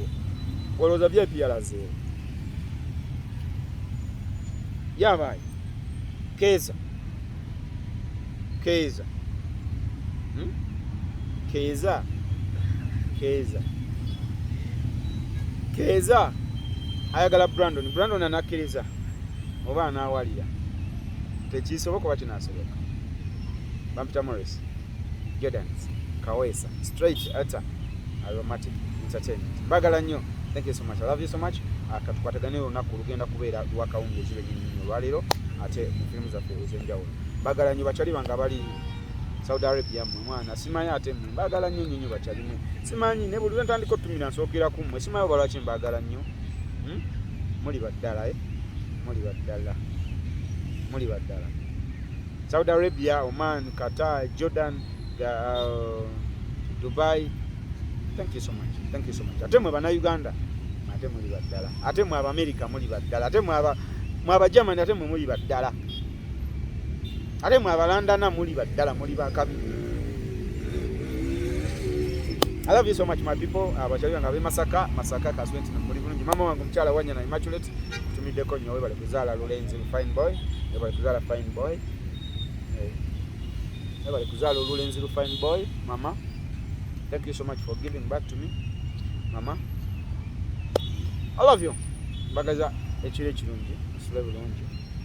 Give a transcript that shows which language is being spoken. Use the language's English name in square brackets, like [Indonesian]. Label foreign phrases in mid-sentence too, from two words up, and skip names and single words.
[Ganda] Olowooza VIP yalazeewa? Yabaye Keeza Keeza ayagala Brandon anakkiriza oba anaawalira? Tekisoboka oba kinaasoboka. Bampita Morris Jordan's Kawesa [English] straight at [Ganda] Aromatic Entertainment. Mbagala nnyo. [English] Thank you so much. I love you so much. [Ganda] Katukwatagane olunaku lugenda kubeera lwa kawungeezi lwennyini olwaleero ate mu firimu zaffe ez'enjawulo. Mbagala nnyo bakyali bange abali Saudi Arabia mmwe mwana simanyi ate mmwe mbagala nnyo bakyali mmwe simanyi ne buli lwentandika otumira nsookera ku mmwe simanyi oba lwaki mbagala nnyo. Muli baddala muli baddala. Saudi Arabia, Oman, Qatar, Jordan, Dubai. [English] Thank you so much. [Ganda] Ate mwe bana Uganda ate muli baddala. Ate mwe aba America muli baddala. Ate mwe aba Germany ate mwe muli baddala. Ate mwe aba London muli baddala, muli bakabi. [English] I love you so much my people. [Ganda] Abakyali bange abe Masaka Kaswenti na muli bulungi. [Swahili] Mama wangu [Ganda] mchala wanya na Immaculate tumiddeko nnyo webale kuzaala Lulenzi [English] fine boy. [Ganda] Webale kuzaala [English] fine boy. [Ganda] Webale kuzaala Lulenzi [English] fine boy. Mama, thank you so much for giving back to me. Mama, I love you. [Ganda] Mbagaza ekiro ekirungi, osule bulungi.